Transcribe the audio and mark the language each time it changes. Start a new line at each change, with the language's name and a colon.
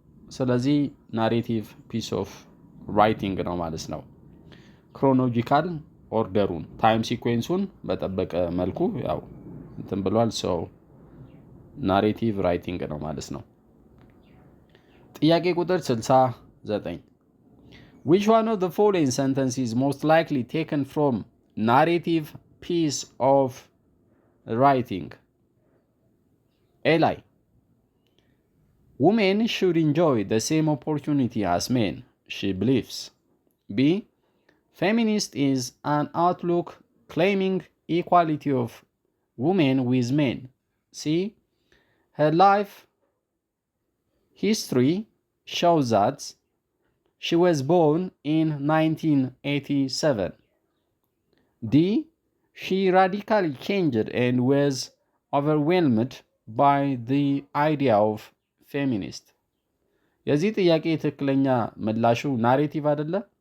Amharic: ስለዚህ
English: ናሬቲቭ ፒስ ኦፍ ራይቲንግ ነው ማለት ነው። ክሮኖሎጂካል ኦርደሩን ታይም ሲኩዌንሱን
Amharic: በጠበቀ መልኩ ያው እንትን ብሏል።
English: ሰው ናሬቲቭ ራይቲንግ ነው ማለት ነው።
Amharic: ጥያቄ ቁጥር 69
English: Which one of the following sentences is most likely taken from narrative piece of writing? A ላይ Women should enjoy the same opportunity as men, she believes. B. Feminist is an outlook claiming equality of women with men. C. Her life history shows that she was born in 1987. D. She radically changed and was overwhelmed by the idea of feminist.
Amharic: የዚህ ጥያቄ ትክክለኛ ምላሹ ናሬቲቭ አይደለ?